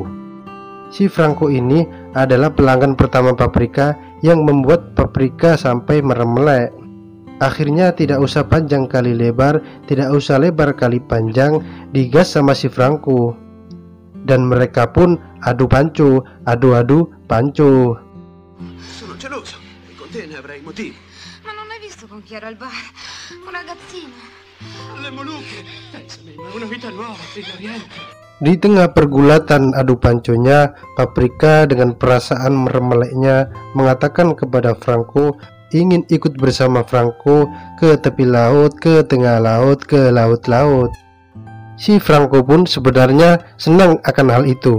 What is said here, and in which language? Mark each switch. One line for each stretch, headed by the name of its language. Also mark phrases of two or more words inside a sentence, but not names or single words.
Indonesian: Si Franco ini adalah pelanggan pertama Paprika yang membuat Paprika sampai meremelek. Akhirnya tidak usah panjang kali lebar, tidak usah lebar kali panjang, digas sama si Franco. Dan mereka pun adu panco, adu panco.
Italian: Sono geloso, e con te ne avrei motivo. Ma non hai visto con chi era al bar? Un ragazzino. Le Molucche, pensami, ma una vita nuova, oriente.
Indonesian: Di tengah pergulatan adu panconya, Paprika dengan perasaan meremeleknya mengatakan kepada Franco ingin ikut bersama Franco ke tepi laut, ke tengah laut, ke laut-laut. Si Franco pun sebenarnya senang akan hal itu.